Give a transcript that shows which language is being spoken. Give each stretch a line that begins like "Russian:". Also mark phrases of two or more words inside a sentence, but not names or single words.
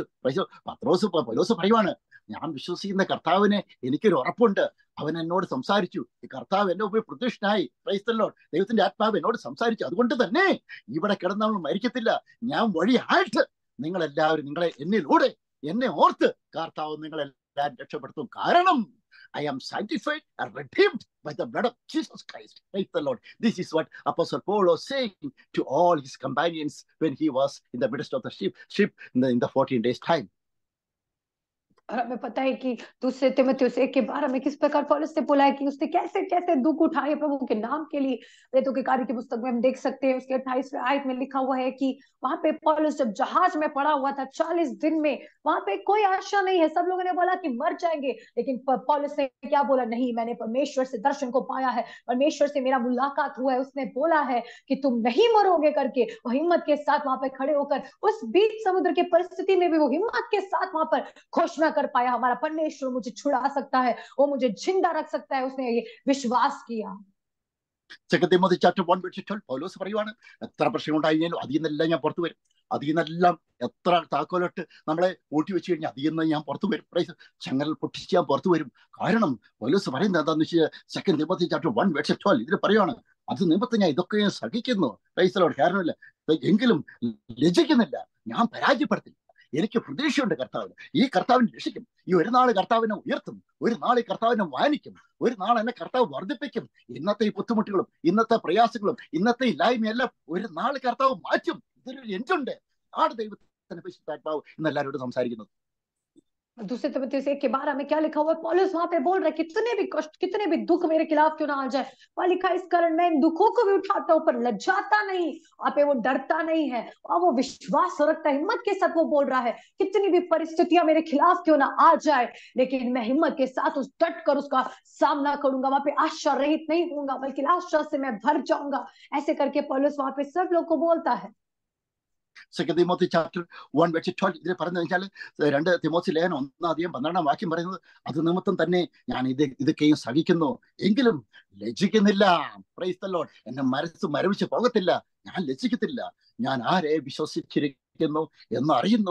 Malayalam: പൗലോസ് പറയുവാണ്, ഞാൻ വിശ്വസിക്കുന്ന കർത്താവിനെ എനിക്കൊരു ഉറപ്പുണ്ട്, അവൻ എന്നോട് സംസാരിച്ചു, ഈ കർത്താവ് എന്നെ ഉപരി പ്രത്യക്ഷനായി. ദൈവത്തിന്റെ ആത്മാവ് എന്നോട് സംസാരിച്ചു, അതുകൊണ്ട് തന്നെ ഇവിടെ കിടന്ന് നമ്മൾ മരിക്കത്തില്ല. ഞാൻ വഴിയായിട്ട് നിങ്ങളെല്ലാവരും എന്നിലൂടെ എന്നെ ഓർത്ത് കർത്താവ് നിങ്ങളെല്ലാവരും രക്ഷപ്പെടുത്തും.
English: കാരണം I am sanctified and redeemed by the blood of Jesus Christ. Praise the Lord. This is what Apostle Paul was saying to all his companions when he was in the midst of the ship in the 14 days time.
Hindi: और हमें पता है कि दूसरे तीमुथियुस 1 के 12 में किस प्रकार पौलुस ने बोला है कि उसने कैसे कैसे दुख उठाए प्रभु के नाम के लिए। प्रेरितों के कार्य की पुस्तक में हम देख सकते हैं, उसके 28वें आयत में लिखा हुआ है कि वहां पे पौलुस जब जहाज में पड़ा हुआ था 40 दिन में, वहां पे कोई आशा नहीं है। सब लोगों ने बोला कि मर जाएंगे, लेकिन पौलुस ने क्या बोला? नहीं, मैंने परमेश्वर से दर्शन को पाया है, परमेश्वर से मेरा मुलाकात हुआ है, उसने बोला है कि तुम नहीं मरोगे करके। वो हिम्मत के साथ वहां पे खड़े होकर उस बीच समुद्र की परिस्थिति में भी वो हिम्मत के साथ वहां पर घोषणा कर पाया, हमारा परमेश्वर मुझे छुड़ा सकता है, वो मुझे जिंदा रख सकता है। उसने ये विश्वास किया।
English: Second Timothy chapter 1 verse 12
Malayalam: പൗലോസ് പറയുവാണ്, എത്ര പ്രശ്നം ഉണ്ടായിരുന്നാലും അതിൽ നിന്നെല്ലാം ഞാൻ പുറത്തു വരും. അതിൽ നിന്നെല്ലാം എത്ര താക്കോലിട്ട് നമ്മളെ ഊട്ടി വെച്ച് കഴിഞ്ഞാൽ അതിൽ നിന്ന് ഞാൻ പുറത്തു വരും. ചങ്ങൽ പൊട്ടിച്ച് ഞാൻ പുറത്തു വരും. കാരണം പൗലോസ് പറയുന്നത് എന്താണെന്ന് വെച്ചാൽ
English: Second Timothy chapter 1 verse 12
Malayalam: ഇതിൽ പറയുവാണ്, അത് നിമിത്തം ഞാൻ ഇതൊക്കെ ഞാൻ സഹിക്കുന്നു. കാരണമില്ല, എങ്കിലും ലജ്ജിക്കുന്നില്ല, ഞാൻ പരാജയപ്പെടുത്തില്ല. എനിക്ക് പ്രതീക്ഷയുണ്ട് കർത്താവിന്. ഈ കർത്താവിനെ രക്ഷിക്കും. ഈ ഒരു നാൾ കർത്താവിനെ ഉയർത്തും, ഒരു നാൾ ഈ കർത്താവിനെ മാനിക്കും, ഒരു നാൾ എന്നെ കർത്താവ് വർദ്ധിപ്പിക്കും. ഇന്നത്തെ ഈ ബുദ്ധിമുട്ടുകളും ഇന്നത്തെ പ്രയാസങ്ങളും ഇന്നത്തെ ഇല്ലായ്മയെല്ലാം ഒരു നാൾ കർത്താവ് മാറ്റും. ഇതിലൊരു എൻഡുണ്ട്. ആണ് ദൈവത്തിന്റെ പരിശുദ്ധാത്മാവ് ഇന്ന് എല്ലാവരോടും സംസാരിക്കുന്നത്. दूसरे तीमुथियुस 1 के 12 में क्या लिखा हुआ है? पौलुस वहां पे बोल रहे कितने भी कष्ट, कितने भी दुख मेरे खिलाफ क्यों ना आ जाए, वहां लिखा इस कारण मैं इन दुखों को भी उठाता हूं पर लज्जाता नहीं। वहां पे वो डरता नहीं है और वो विश्वास रखता है, हिम्मत के साथ वो बोल रहा है कितनी भी परिस्थितियां मेरे खिलाफ क्यों ना आ जाए, लेकिन मैं हिम्मत के साथ उस डट कर उसका सामना करूंगा। वहां पे आशा रहित नहीं होऊंगा, बल्कि आशा से मैं भर जाऊंगा। ऐसे करके पौलुस वहां पे सब लोग को बोलता है।
English: Second Timothy chapter 1 verse 12
Malayalam: ഇതിൽ പറഞ്ഞു വെച്ചാൽ 2 തിമോത്തി ലേഖനം 1:12 വാക്യം പറയുന്നത്, അത് നിമിത്തം തന്നെ ഞാൻ ഇതൊക്കെയും സഹിക്കുന്നു, എങ്കിലും ലജ്ജിക്കുന്നില്ല.
English: Praise the Lord.
Malayalam: എന്നെ മരവിച്ച് പോകത്തില്ല, ഞാൻ ലജ്ജിക്കത്തില്ല. ഞാൻ ആരെ വിശ്വസിച്ചിരിക്കുന്നു എന്ന് അറിയുന്നു.